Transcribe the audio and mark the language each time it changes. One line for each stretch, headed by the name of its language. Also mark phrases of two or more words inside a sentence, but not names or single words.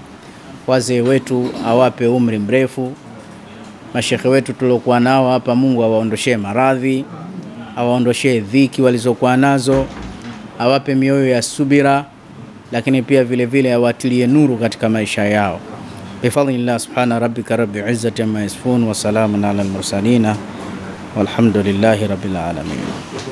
Swahili: Wazee wetu awape umri mrefu, mashekhe wetu tuliokuwa nao hapa Mungu awaondoshee maradhi, awaondoshee dhiki walizokuwa nazo, awape mioyo ya subira, lakini pia vile vile awatilie nuru katika maisha yao.
Arabic: بفضل الله سبحان ربك رب العزة عما يصفون وسلام على المرسلين والحمد لله رب العالمين.